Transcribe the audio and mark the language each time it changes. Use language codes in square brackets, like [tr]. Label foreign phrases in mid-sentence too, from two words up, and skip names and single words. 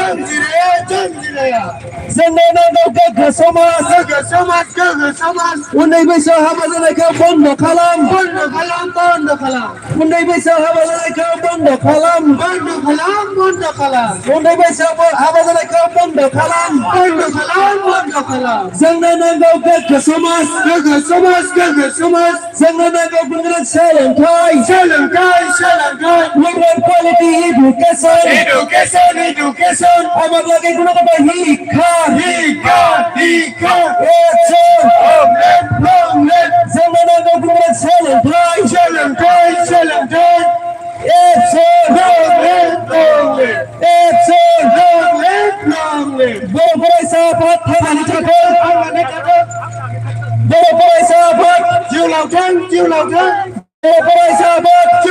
[brx] जोंनो नांगौ गोग्गो समाज उन्दै बैसोआव हाबा जानायखौ बन्द' खालाम उन्दै बैसोआव हाबा जानायखौ बन्द' खालाम उन्दै बैसोआव हाबा जानायखौ बन्द' खालाम जोंनो नांगौ गोग्गो समाज जोंनो नांगौ गुन्द्रा सोलोंथाइ [en] women quality education [bn] আমার লাগে কোনো কথা শিক্ষা [brx] जोंनो नांगौ गुन्द्रा सोलोंथाइ बर' फरायसा आफाद थांनानै थाथों बर' फरायसा आफाद जिउ लावथों बर' फरायसा आफाद